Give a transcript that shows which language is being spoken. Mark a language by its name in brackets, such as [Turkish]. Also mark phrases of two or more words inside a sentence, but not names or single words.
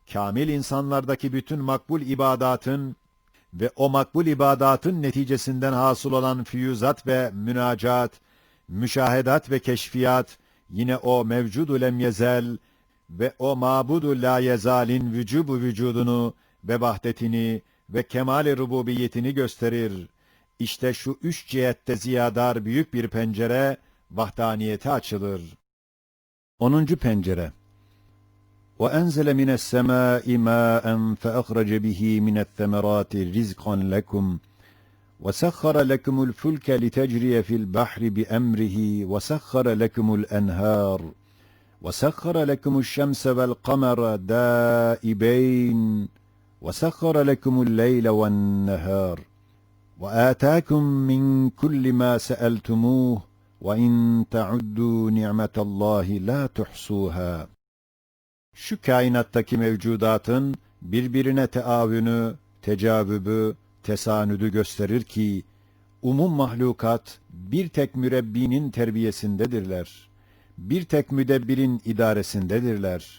[Turkish] kamil insanlardaki bütün makbul ibadatın ve o makbul ibadatın neticesinden hasıl olan füyüzat ve münacat, müşahedat ve keşfiyat, yine o mevcudu lem yezel ve o mabudu la yezalin vücubu vücudunu ve vahdetini ve kemal-i rububiyetini gösterir. İşte şu üç cihette ziyadar büyük bir pencere, vahdaniyete açılır. 10. pencere. [Arabic] وَأَنْزَلَ مِنَ السَّمَاءِ مَاءً فَأَخْرَجَ بِهِ مِنَ الثَّمَرَاتِ رِزْقًا لَكُمْ وَسَخَّرَ لَكُمُ الْفُلْكَ لِتَجْرِيَ فِي الْبَحْرِ بِأَمْرِهِ وَسَخَّرَ لَكُمُ الْأَنْهَارَ وَسَخَّرَ لَكُمُ الشَّمْسَ وَالْقَمَرَ دَائِبَيْنِ وَسَخَّرَ لَكُمُ اللَّيْلَ وَالنَّهَارَ وَآتَاكُم مِّن كُلِّ مَا سَأَلْتُمُوهُ وَإِن تَعُدُّوا نِعْمَةَ اللّٰهِ لَا تُحْصُوهَا. [Turkish] Şu kainattaki mevcudatın birbirine teavünü, tecavübü, tesanüdü gösterir ki, umum mahlukat bir tek mürebbinin terbiyesindedirler. Bir tek müdebbirin idaresindedirler.